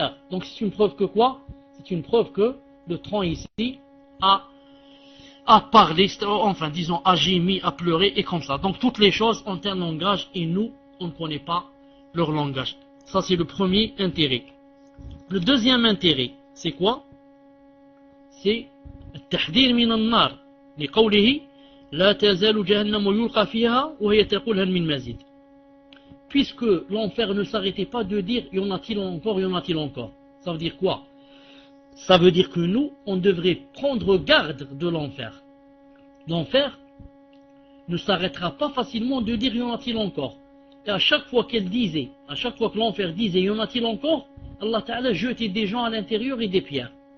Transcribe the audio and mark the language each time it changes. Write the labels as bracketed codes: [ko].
[fr] Donc c'est une preuve que quoi? C'est une preuve que le tronc ici a parlé, enfin disons a gémi, a pleuré, et comme ça. Donc toutes les choses ont un langage, et nous, on ne connaît pas leur langage. Ça c'est le premier intérêt. Le deuxième intérêt, c'est quoi? C'est [ar] التحذير من النار لقوله لا تزال جهنم يلقى فيها وهي تقول هل من مزيد. [fr] Puisque l'enfer ne s'arrêtait pas de dire y en a-t-il encore. Ça veut dire quoi? Ça veut dire que nous, on devrait prendre garde de l'enfer. L'enfer ne s'arrêtera pas facilement de dire y en a-t-il encore. Et à chaque fois que l'enfer disait y en a-t-il encore, Allah Ta'ala jetait des gens à l'intérieur et des pierres.